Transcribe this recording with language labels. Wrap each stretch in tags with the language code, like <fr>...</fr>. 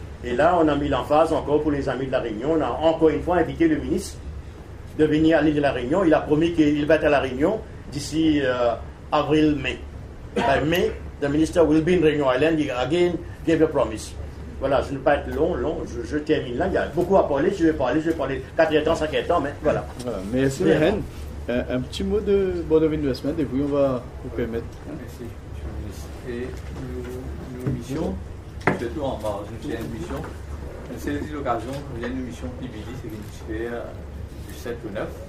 <fr>Et là, on a mis l'emphase encore pour les amis de la Réunion. On a encore une fois invité le ministre de venir à l'île de la Réunion. Il a promis qu'il va être à la Réunion d'ici avril-mai.</fr> <en>By May, the minister will be in Réunion Island. He again gave a promise.</en> <fr>Voilà, je ne vais pas être long, je termine là. Il y a beaucoup à parler, je vais parler 4 temps, 5 temps, mais voilà. Merci, Réhen. Un petit mot de Board of Investment et puis on va vous permettre. Merci, M. le ministre. Et nos missions, surtout en bas, une mission, c'est l'occasion, il y a une mission qui c'est une fait du 7 au 9.</fr>